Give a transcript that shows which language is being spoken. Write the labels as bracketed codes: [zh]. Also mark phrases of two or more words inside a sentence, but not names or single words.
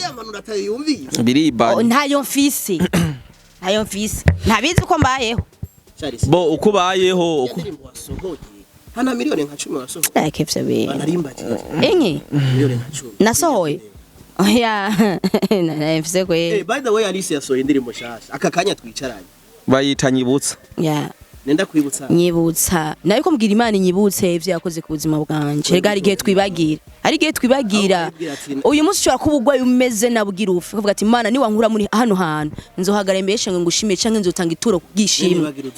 [rn] ntayo mfise ntabizi ko mbayeho bo ukubayeho hana miliyoni nka 10 wasohoye akefye be banarimba enye miliyoni nka 10 nasohoye oya nafise kwe [en] by the way [rn] Alice yasohoye indirimbo shasha aka kanya twicaranye bayita nyibutsa nenda kwibutsa nyibutsa nayo ko mbwira Imana nyibutse ivyo yakoze ku buzima bwanje rega ari gihe twibagira uyu munsi cyo kubugwa umeze nabwira ufu kuvuga ati Imana ni wankura muri hano hantu nzohagara mbeshe ngo ngushimiye canke nzotanga ituro kugishima